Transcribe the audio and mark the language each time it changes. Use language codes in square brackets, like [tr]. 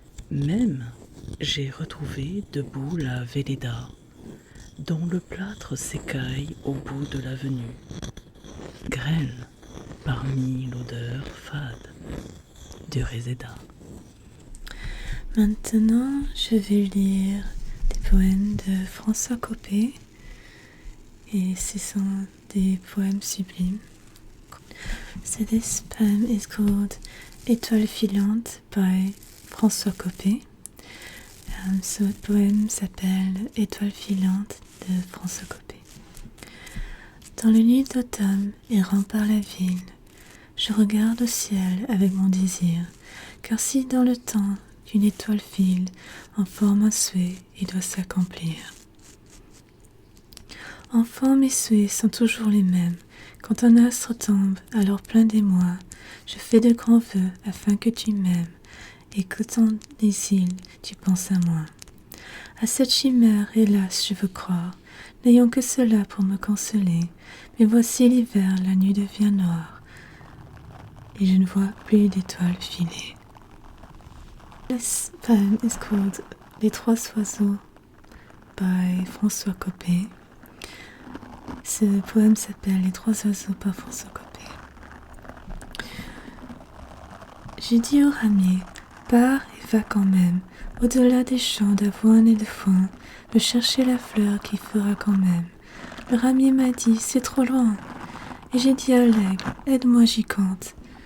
[fr] Même, j'ai retrouvé debout la Véleda, dont le plâtre s'écaille au bout de l'avenue, grêle parmi l'odeur fade du réséda. Maintenant, je vais lire des poèmes de François Coppée, et ce sont des poèmes sublimes. [en] So this poem is called Étoile filante by François Coppée. [fr] Ce poème s'appelle Étoile filante de François Coppée. Dans le nuit d'automne, errant par la ville, je regarde au ciel avec mon désir, car si dans le temps qu'une étoile file en forme un souhait, il doit s'accomplir. Enfant, mes souhaits sont toujours les mêmes. Quand un astre tombe, alors plein d'émoi, je fais de grands vœux afin que tu m'aimes, et que ton exil, tu penses à moi. À cette chimère, hélas, je veux croire, n'ayant que cela pour me consoler. Mais voici l'hiver, la nuit devient noire, et je ne vois plus d'étoiles filer. [en] This poem is called Les Trois Oiseaux by François Coppée. [fr] Ce poème s'appelle Les Trois Oiseaux par François Coppée. J'ai dit au ramier, pars et va quand même, au-delà des champs d'avoine et de foin, me chercher la fleur qui fera quand même. Le ramier m'a dit, c'est trop loin. Et j'ai dit à l'aigle, aide-moi gigante.